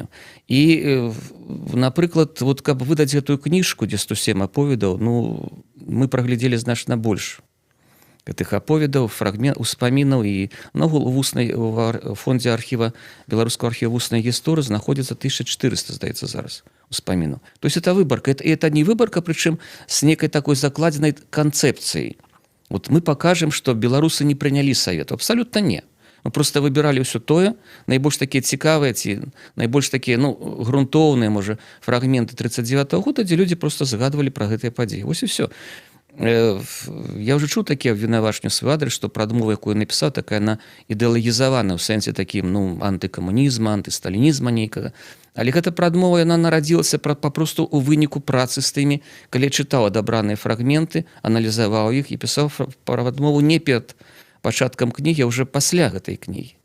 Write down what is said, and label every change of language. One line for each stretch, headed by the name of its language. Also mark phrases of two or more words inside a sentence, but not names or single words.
Belarusian: І, напрыклад, вот, каб выдаць гэтую кніжку, дзе 107 аповедаў, мы праглядзелі значна больш гэтых аповедаў, успамінаў, і наогул у фондзе архіва беларускага архіва вуснай гісторыі знаходзіцца 1400, здаецца, зараз успамінаў.
Russian: То есть это выборка, и это не выборка, причем с некой такой закладенной концепцией. Вот мы покажем, что белорусы не приняли совет. Абсолютно не. Мы просто выбирали
Belarusian: все тое, найбольш такие цікавыя, ці найбольш такие, грунтоўныя, можа, фрагменты 39-го года, дзе люди просто загадывали про гэтыя падзеі. Вось и все. Я уже чуў такі абвінавачанні ў свой адрес, што прадмова, якую напісаў, такая на ідэалагізавана ў сэнсе такім, антыкамунізма, антысталінізма нейкага. Але гэта прадмова, яна нарадзілася папросту ў выніку працы з тымі, калі я чытаў адабраныя фрагменты, аналізаваў іх і пісаў прадмову не перад пачаткам кнігі, а ўжо пасля гэтай кнігі.